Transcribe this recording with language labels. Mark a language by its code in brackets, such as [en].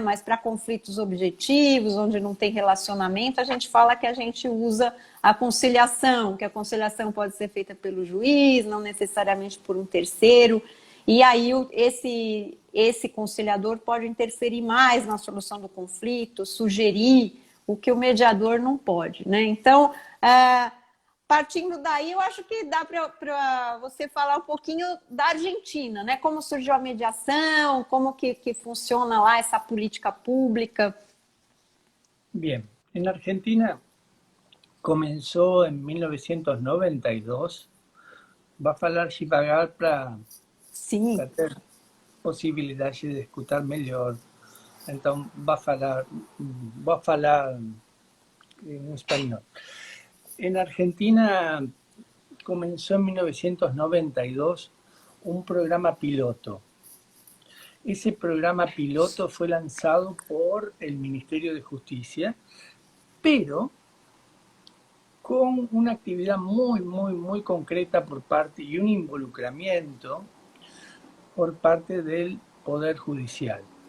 [pt] Mas para conflitos objetivos, onde não tem relacionamento, a gente fala que a gente usa a conciliação, que a conciliação pode ser feita pelo juiz, não necessariamente por um terceiro, e aí esse conciliador pode interferir mais na solução do conflito, sugerir o que o mediador não pode, né? Então, partindo daí, eu acho que dá para você falar um pouquinho da Argentina, né? Como surgiu a mediação, como que funciona lá essa política pública. [es] Bien, en Argentina comenzó en 1992. [pt] Va a falar devagar para Sim. ter possibilidade de escutar melhor. Então, vou falar [es] en español. En Argentina comenzó en 1992 un programa piloto. Ese programa piloto fue lanzado por el Ministerio de Justicia, pero con una actividad muy concreta por parte y un involucramiento por parte del Poder Judicial.